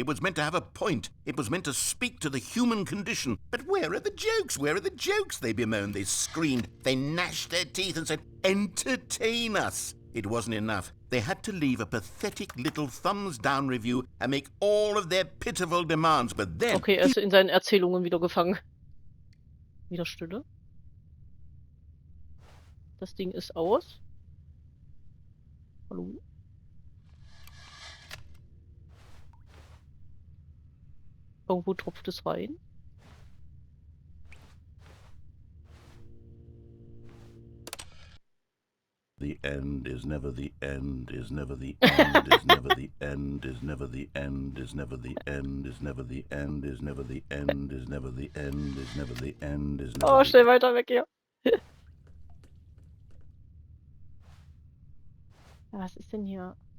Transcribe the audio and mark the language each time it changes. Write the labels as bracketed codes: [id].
[en] It was meant to have a point. It was meant to speak to the human condition. But where are the jokes? Where are the jokes? They bemoaned, they screamed, they gnashed their teeth and said, entertain us. It wasn't enough. They had to leave a pathetic little thumbs-down review and make all of their pitiful demands. But then... [de] Okay, er ist in seinen Erzählungen wieder gefangen. Wieder Stille. Das Ding ist aus. Hallo? Irgendwo tropft es rein. [en] The end is never the end, is never the end, is never the end, is never the end, is never the end, is never the end, is never the end, is never the end, is never the end, is never Oh, the [de] schnell weiter weg hier. Was ist denn hier?